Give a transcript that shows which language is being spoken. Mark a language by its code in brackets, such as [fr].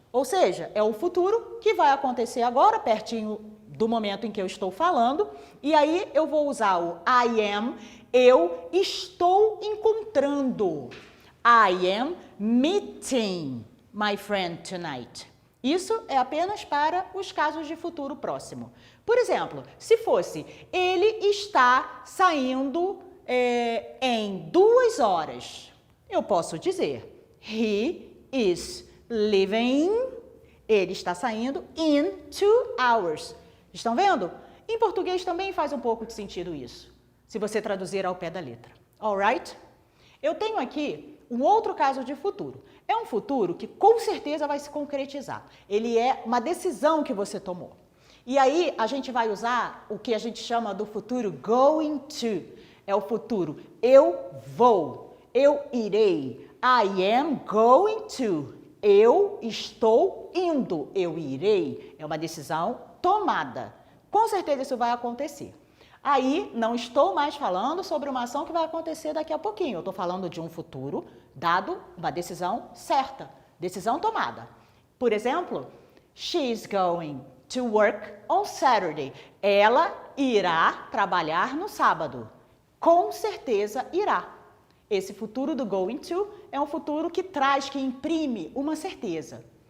[pt] Ou seja, é o futuro que vai acontecer agora, pertinho do momento em que eu estou falando, e aí eu vou usar o [en] I am, [pt] eu estou encontrando. [en] I am meeting my friend tonight. [pt] Isso é apenas para os casos de futuro próximo. Por exemplo, se fosse, ele está saindo em 2 horas. Eu posso dizer, [en] he is leaving, [pt] ele está saindo [en] in 2 hours. [pt] Estão vendo? Em português também faz um pouco de sentido isso, se você traduzir ao pé da letra. Alright? Eu tenho aqui um outro caso de futuro. É um futuro que com certeza vai se concretizar. Ele é uma decisão que você tomou. E aí a gente vai usar o que a gente chama do futuro going to. É o futuro eu vou, eu irei. [en] I am going to. [pt] Eu estou indo, eu irei. É uma decisão tomada. Com certeza isso vai acontecer. Aí, não estou mais falando sobre uma ação que vai acontecer daqui a pouquinho. Eu estou falando de um futuro dado uma decisão certa, decisão tomada. Por exemplo, [en] she's going to work on Saturday. [pt] Ela irá trabalhar no sábado. Com certeza irá. Esse futuro do going to é um futuro que traz, que imprime uma certeza.